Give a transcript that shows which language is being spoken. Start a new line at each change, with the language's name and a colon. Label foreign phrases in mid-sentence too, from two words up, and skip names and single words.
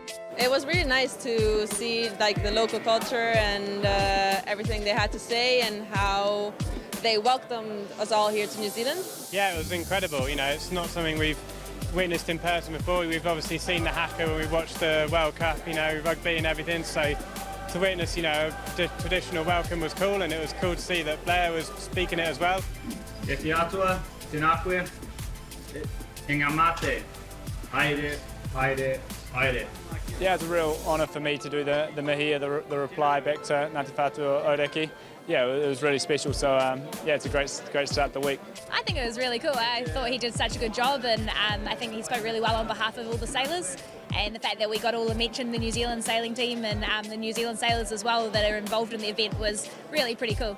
English: It was really nice to see like the local culture and everything they had to say and how they welcomed us all here to New Zealand. Yeah, it was incredible. You know, it's not something we've witnessed in person before. We've obviously seen the haka when we watched the World Cup, you know, rugby and everything. So to witness, you know, the traditional welcome was cool, and it was cool to see that Blair was speaking it as well.
Māori: E te atua, te nākue, e ngā mate, haere, haere, haere.
English: Yeah, it's a real honour for me to do the mihi, the reply back to Ngāti Whare Ōrākei. Yeah, it was really special, so yeah, it's a great start to the week. I think it was really cool. I thought he did such a good job, and I think he spoke really well on behalf of all the sailors, and the fact that we got all the mention, the New Zealand sailing team and the New Zealand sailors as well that are involved in the event was really pretty cool.